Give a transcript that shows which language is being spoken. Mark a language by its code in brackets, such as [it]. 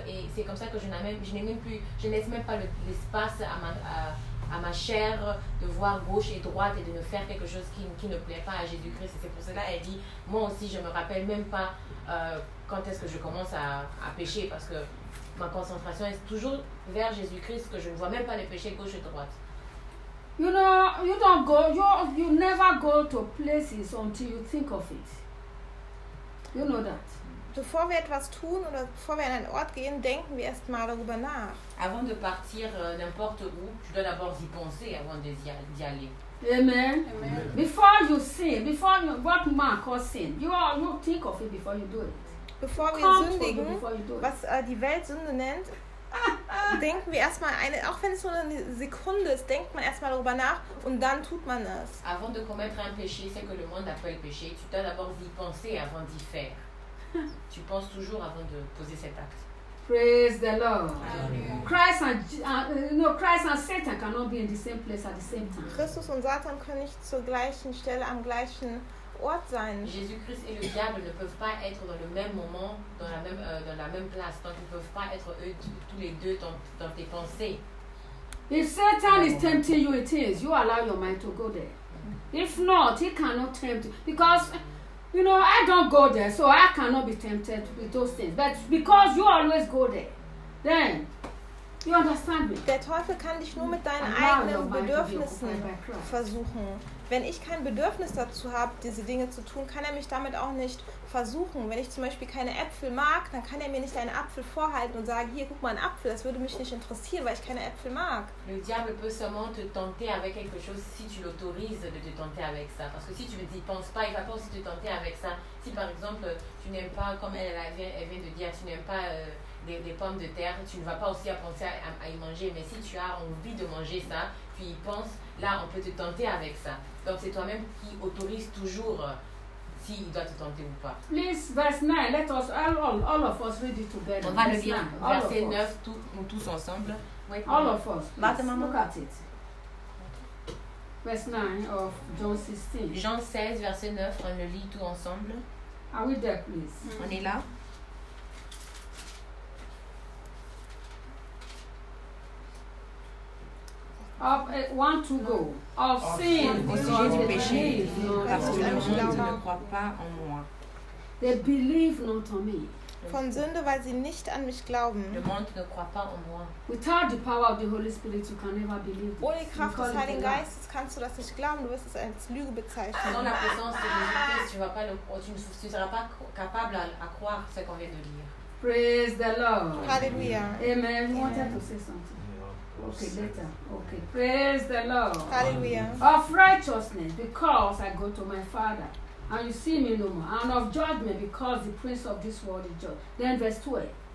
[fr] Et c'est comme ça que je ne laisse même pas l'espace à ma chair de voir gauche et droite et de ne faire quelque chose qui ne plaît pas à Jésus-Christ. Et c'est pour cela qu'elle dit, moi aussi, je ne me rappelle même pas quand est-ce que je commence à pécher, parce que ma concentration est toujours vers Jésus-Christ, que je ne vois même pas les péchés gauche et droite. [en] You know, you don't go, you never go to places until you think of it. You know that. [de] Bevor wir etwas tun oder bevor wir an einen Ort gehen, denken wir erst mal darüber nach. [fr] Avant de partir n'importe où, tu dois d'abord y penser avant d'y aller. Amen. [en] Before you sin, before you, what man calls sin, you think of it before you do it. [de] Bevor wir sündigen, was die Welt Sünde nennt, denken wir erstmal, auch wenn es nur eine Sekunde ist, denkt man erstmal darüber nach und dann tut man es. [fr] Avant de commettre un péché, ce que le monde appelle péché, tu dois d'abord y penser avant d'y faire. Tu penses toujours avant de poser cet acte. [en] Praise the Lord. Christ and Christ and Satan cannot be in the same place at the same time. [de] Christus und Satan können nicht zur gleichen Stelle am gleichen Ort sein. [fr] Jésus-Christ et le diable ne peuvent pas être dans le même moment, dans la même place. Donc ils ne peuvent pas être eux tous les deux dans tes pensées. [en] If Satan is tempting you, it is. You allow your mind to go there. If not, he cannot tempt you because you know, I don't go there, so I cannot be tempted with those things. But because you always go there, then you understand me. [de] Der Teufel kann dich nur mit deinen eigenen Bedürfnissen versuchen. Wenn ich kein Bedürfnis dazu habe, diese Dinge zu tun, kann mich damit auch nicht versuchen. Wenn ich zum Beispiel keine Äpfel mag, dann kann mir nicht einen Apfel vorhalten und sagen, hier, guck mal, ein Apfel, das würde mich nicht interessieren, weil ich keine Äpfel mag. [fr] Le diable peut seulement te tenter avec quelque chose, si tu l'autorises de te tenter avec ça. Parce que si tu ne penses pas, il va pas aussi te tenter avec ça. Si par exemple, tu n'aimes pas, comme elle vient de dire, tu n'aimes pas des pommes de terre, tu ne vas pas aussi à penser à y manger. Mais si tu as envie de manger ça, tu y penses, là, on peut te tenter avec ça. Donc c'est toi-même qui autorise toujours s'il doit te tenter ou pas. [en] Please, verse 9, let us all of us read it together. [fr] On va le lire, verset 9, nous tous ensemble. [en] Wait, all of us, please, look at it. Verse 9 of John 16. [fr] Jean 16, verset 9, on le lit tout ensemble. [en] Are we there, please? [fr] Mm-hmm. On est là. [en] Of want to go of sin [fr] au sujet du péché parce que le monde ne croit pas en moi. [en] They believe not on me. [de] Von Sünde, weil sie nicht an mich glauben. [fr] Le monde ne croit pas en moi. [en] Without the power of the Holy Spirit, you can never believe. [de] Ohne Kraft des Heiligen Geistes kannst du das nicht glauben. Du wirst es als Lüge bezeichnen. [fr] Sans la présence de Jésus-Christ, tu ne seras pas capable à croire ce qu'on vient de lire. [en] Praise the Lord. Hallelujah. Amen. You wanted to say something. Okay, later. Okay. Praise the Lord. Hallelujah. Of righteousness, because I go to my Father, and you see me no more. And of judgment, because the prince of this world is judged. Then verse 12.